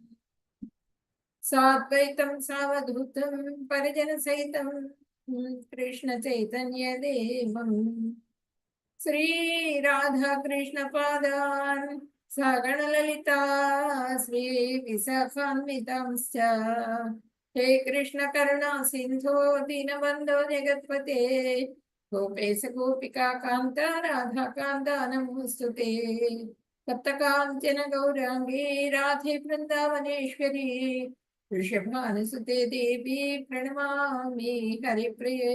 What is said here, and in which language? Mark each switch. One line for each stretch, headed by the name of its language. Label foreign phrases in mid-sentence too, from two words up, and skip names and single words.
Sanskrit: సాద్వైతం సావధూతం పరిజన సహితం కృష్ణ చైతన్య దేవం శ్రీ రాధా కృష్ణ పాదాన్ సగణ లలితా శ్రీ విశాఖాన్వితాంశ్చ. हे कृष्ण करुणा सिंधो दीनबंधो जगत्पते गोपेश गोपिका कांत राधा कांत नमोस्तुते. सप्त कांचन गौरांगी राधे वृंदावनेश्वरी वृषभानुसुते देवी प्रणमामि हरिप्रिये.